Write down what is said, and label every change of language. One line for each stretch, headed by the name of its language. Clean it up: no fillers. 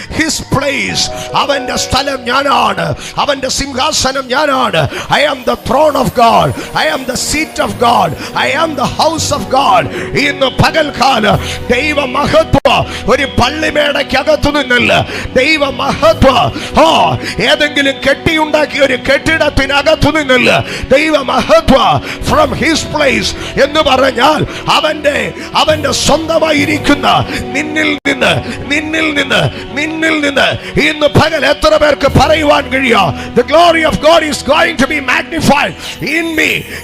English: His place,
Malayalam: അവന്റെ സ്ഥലം ഞാനാണ്, അവന്റെ സിംഹാസനം ഞാനാണ്.
English: I am the throne of God, I am the seat of God, I am the house of God.
Malayalam: ഇന്ന് പകൽക്കാല ദൈവ മഹത്വം ഒരു പള്ളിമേടയ്ക്കകത്തു നിന്നല്ല. ദൈവ മഹത്വം ഏതെങ്കിലും കെട്ടിയുണ്ടാക്കിയ ഒരു കെട്ടിടത്തിനകത്തു നിന്നല്ല. ദൈവ മഹത്വം
English: from his place
Malayalam: എന്ന് പറഞ്ഞാൽ അവന്റെ സ്വന്തമായിരിക്കുന്ന നിന്നിൽ നിന്ന്, നിന്നിൽ നിന്ന്, നിന്നിൽ നിന്ന് ഇന്ന് പകൽ എത്ര പേർക്ക് പറയുവാൻ കഴിയാ,
English: the glory of God is going to be magnified in me.